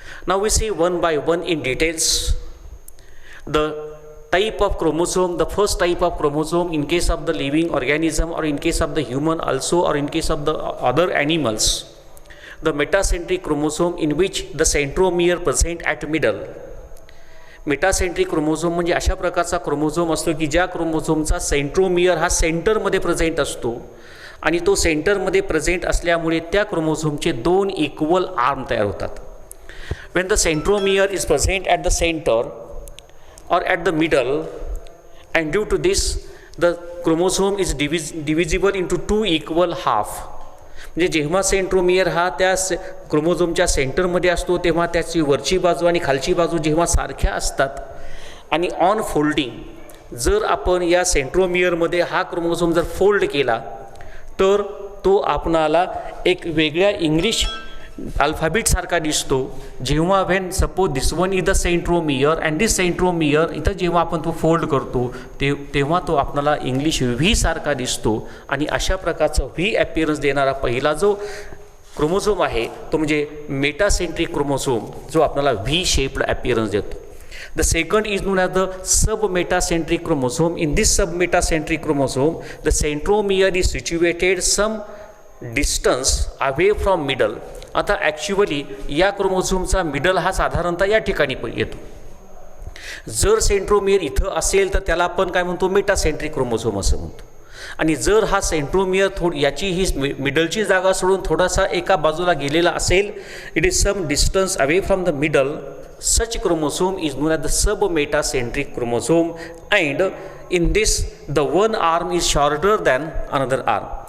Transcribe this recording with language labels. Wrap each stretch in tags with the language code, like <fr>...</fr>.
<en>Now we see one by one in details the type of chromosome. The first type of chromosome in case of the living organism, or in case of the human also, or in case of the other animals, the metacentric chromosome, in which the centromere present at middle.</en> <mr>Metacentric chromosome म्हणजे अशा प्रकारचा chromosome असतो की ज्या क्रोमोझोमचा centromere हा सेंटरमध्ये present असतो आणि तो सेंटरमध्ये प्रेझेंट असल्यामुळे त्या क्रोमोझोमचे दोन इक्वल आर्म तयार होतात.</mr> <en>When the centromere is present at the center or at the middle, and due to this the chromosome is divisible into two equal half.</en> <mr>म्हणजे जेव्हा सेंट्रोमियर हा त्या क्रोमोझोमच्या सेंटरमध्ये असतो तेव्हा त्याची वरची बाजू आणि खालची बाजू जेव्हा सारख्या असतात आणि ऑन फोल्डिंग जर आपण या सेंट्रोमियरमध्ये हा क्रोमोझोम जर फोल्ड केला तर तो आपणाला एक वेगळ्या इंग्लिश अल्फाबेट सारखा दिसतो. जेव्हा</mr> <en>when suppose this one is the centromere and this centromere,</en> <mr>इथं जेव्हा आपण तो फोल्ड करतो तेव्हा तो आपल्याला इंग्लिश व्ही सारखा दिसतो. आणि अशा प्रकारचा व्ही ॲपियरन्स देणारा पहिला जो क्रोमोझोम आहे तो म्हणजे मेटासेंट्रिक क्रोमोझोम, जो आपल्याला व्ही शेप्ड ॲपियरन्स देतो.</mr> <en>The second is known as the submetacentric chromosome. In this submetacentric chromosome, the centromere is situated some distance away from middle.</en> <mr>आता ॲक्च्युअली या क्रोमोझोमचा मिडल हा साधारणतः या ठिकाणी येतो. जर सेंट्रोमियर इथं असेल तर त्याला आपण काय म्हणतो, मेटासेंट्रिक क्रोमोझोम असं म्हणतो. आणि जर हा सेंट्रोमियर याची ही मिडलची जागा सोडून थोडासा एका बाजूला गेलेला असेल,</mr> <en>It is some distance away from the middle, such chromosome is known as the submetacentric chromosome, and in this the one arm is shorter than another arm.</en>